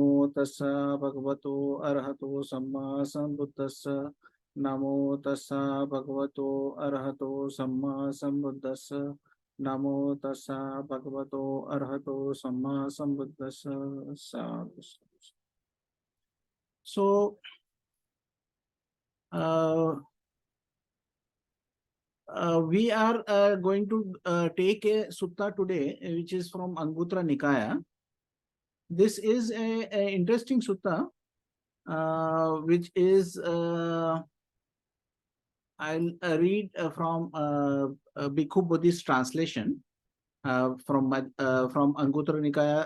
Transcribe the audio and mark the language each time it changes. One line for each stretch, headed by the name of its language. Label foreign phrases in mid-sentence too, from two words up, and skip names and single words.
Pali: tassa bhagavato arahato samma sambuddhassa. Namo tassa bhagavato arahato samma sambuddhassa. Namo tassa bhagavato arahato samma sambuddhassa. Sadhu.
English: So, we are going to take a sutta today, which is from Anguttara Nikaya. This is a interesting sutta, which is, I'll read from Bhikkhu Buddhist translation from Anguttara Nikaya.